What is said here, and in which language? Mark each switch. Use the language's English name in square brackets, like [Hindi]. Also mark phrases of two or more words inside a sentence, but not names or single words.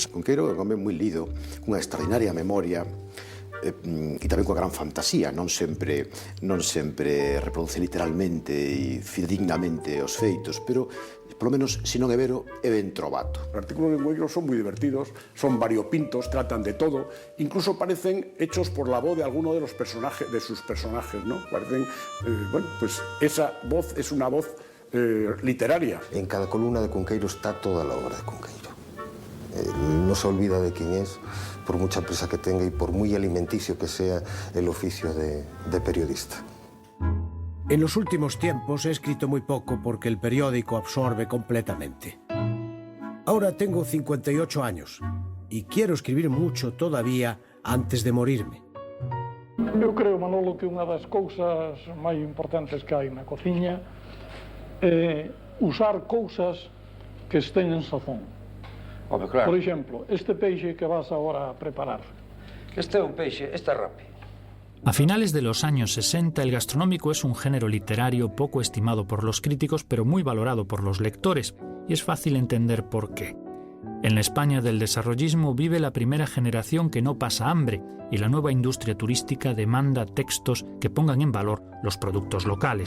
[Galician] Cunqueiro é un home moi lido, cunha extraordinaria memoria e tamén coa gran fantasía, non sempre reproduce literalmente e fidedignamente os feitos, pero polo menos, [Italian] se non é vero, é ben trovato. [Galician] Os artículos de Cunqueiro son moi divertidos, son variopintos, [Spanish] tratan de todo, incluso parecen hechos por la voz de alguno de sus personajes, ¿no? Parecen, bueno, pues esa voz es una voz literaria. En cada columna de Cunqueiro está toda la obra de Cunqueiro. No se olvida de quién es, por mucha prisa que tenga y por muy alimenticio que sea el oficio de periodista. En los últimos tiempos he escrito muy poco porque el periódico absorbe completamente. Ahora tengo 58 años y quiero escribir mucho todavía antes de morirme. [Galician] Eu creo, Manolo, que unha das cousas máis importantes que hai na cociña é usar cousas que estén en sazón. Home, claro. Por exemplo, este peixe que vas agora a preparar. Este é un peixe, este rape. [Spanish] A finales de los años 60, el gastronómico es un género literario poco estimado por los críticos, pero muy valorado por los lectores, y es fácil entender por qué. En la España del desarrollismo vive la primera generación que no pasa hambre, y la nueva industria turística demanda textos que pongan en valor los productos locales.